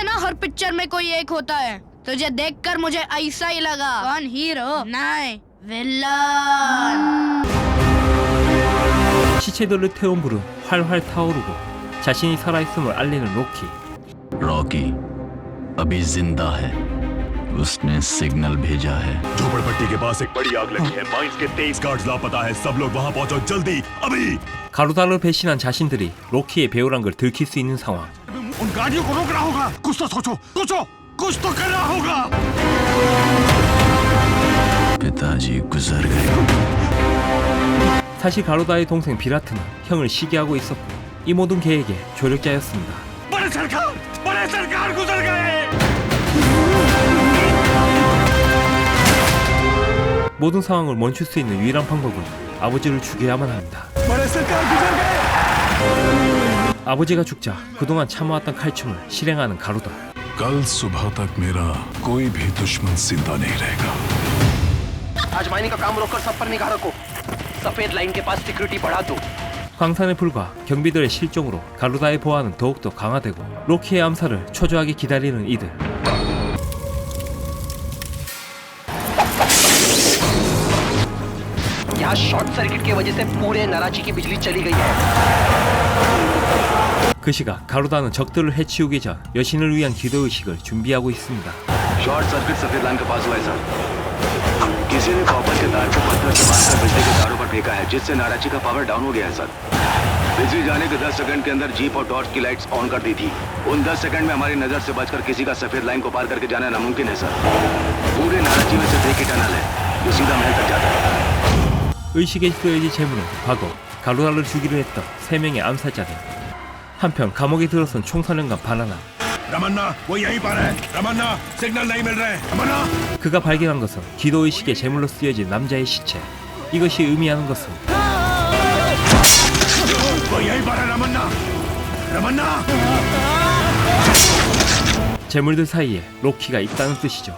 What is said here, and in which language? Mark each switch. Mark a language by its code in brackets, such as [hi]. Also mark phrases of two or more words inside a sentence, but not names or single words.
[hi] और पिक्चर में कोई एक होता है। तुझे देखकर मुझे ऐसा ही लगा। कौन हीरो? नहीं, विलन। [ko] 시체들을 태운 불은 활활 타오르고 자신이 살아있음을 알리는 로키. [hi] रॉकी अभी जिंदा है, उसने सिग्नल भेजा है। झोपड़पट्टी के पास एक बड़ी आग लगी है। माइंस के 23 गार्ड्स लापता है। सब लोग वहां पहुंचो जल्दी, अभी। [ko] 가루다를 배신한 자신들이 로키의 배우란 걸 들킬 수 있는 상황. [hi] उन गाड़ियों को रोकना होगा। कुछ तो सोचो, कुछ तो करना होगा। पिताजी गुजर गए। [ko] 사실 가루다의 동생 비라트는 형을 시기하고 있었고 이 모든 계획의 조력자였습니다. [hi] बड़े सरकार गुजर गए। [ko] 모든 상황을 멈출 수 있는 유일한 방법은 아버지를 죽여야만 합니다. [hi] बड़े सरकार गुजर गए। [ko] 아버지가 죽자 그동안 참아왔던 칼춤을 실행하는 가루다. [hi] कल सुबह तक मेरा कोई भी दुश्मन जिंदा नहीं रहेगा। आज माइनिंग का काम रोककर सब पर निगाह रखो। सफेद लाइन के पास सिक्योरिटी बढ़ा दो। [ko] 광산의 불과 경비들의 실종으로 가루다의 보안은 더욱더 강화되고 로키의 암살을 초조하게 기다리는 이들. [hi] यहाँ [en] short circuit [hi] की वजह से पूरे नाराजी की बिजली चली गई है। [ko] 그 시각 가루다는 적들을 해치우기 전 여신을 위한 기도의식을 준비하고 있습니다. [en] short circuit [hi] सफेद लाइन के पास हुआ है सर। किसी ने कॉपर के तार को पत्थर से बांधकर बिजली के तारों पर फेंका है, जिससे नाराजी का [en] power down [hi] हो गया है सर। बिजली जाने के 10 सेकंड के अंदर जीप और [en] torch lights on [hi] कर दी थी। उन 10 सेकंड में हमारी नजर से बचकर किसी का सफेद लाइन को पार करके जाना नामुमकिन है सर। पूरे नाराजी में सिर्फ एक ही टनल है जो सीधा महल तक जाता है। [ko] 의식에 쓰여진 재물은 과거 가루다를 죽이려 했던 3명의 암살자들. 한편 감옥에 들어선 총사령관 바나나. [hi] रमन्ना वो यहीं पर है। रमन्ना सिग्नल नहीं मिल रहे। रमन्ना [ko] 그가 발견한 것은 기도의식의 제물로 쓰여진 남자의 시체. 이것이 의미하는 것은 [hi] वो यहीं पर है। रमन्ना रमन्ना [ko] 제물들 사이에 로키가 있다는 뜻이죠.